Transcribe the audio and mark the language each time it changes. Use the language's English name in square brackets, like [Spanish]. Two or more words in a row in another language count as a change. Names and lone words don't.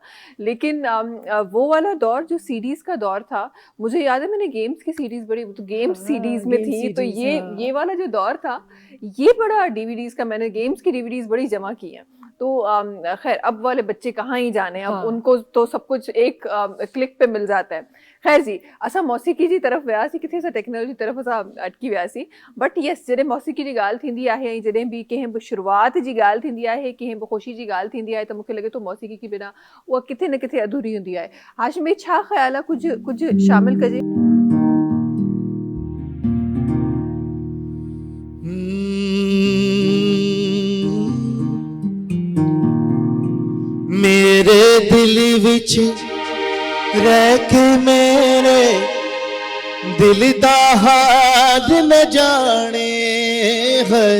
[Hindi] लेकिन वो वाला दौर जो सीडीज़ का दौर था, मुझे याद है मैंने गेम्स की सीरीज़ बड़ी तो गेम्स हाँ, सीडीज़ में गेम थी, तो सीरीज़ ये हाँ। वाला जो दौर था, ये बड़ा डीवीडीज़ का मैंने गेम्स की डीवीडीज़ बड़ी जमा की हैं। तो ख़ैर अब वाले बच्चे कहाँ ही जाने, अब हाँ, उनको तो सब कुछ एक क्लिक पे मिल जाता है। [Sindhi] ख़ैर जी, असां मौसीक़ी जी तरफ़ वियासीं, किथे असां टेक्नोलॉजी तरफ़ असां अटकी वियासीं। [English] but yes [Sindhi] जॾहिं मौसीक़ी जी ॻाल्हि थींदी आहे ऐं जॾहिं बि कंहिं बि शुरूआत जी ॻाल्हि थींदी आहे, कंहिं बि ख़ुशी जी ॻाल्हि थींदी आहे, त मूंखे लॻे थो मौसीक़ी [Hindi] के बिना [Sindhi] उहा किथे न किथे अधूरी हूंदी आहे। हाशिमी छा ख़्यालु आहे कुझु शामिल कजे? [Punjabi] ਮੇਰੇ ਦਿਲ ਵਿਚ ਰਹਿ ਕੇ ਮੇਰੇ ਦਿਲ ਦਾ ਹਾਲ ਨ ਜਾਣੇ ਹੈ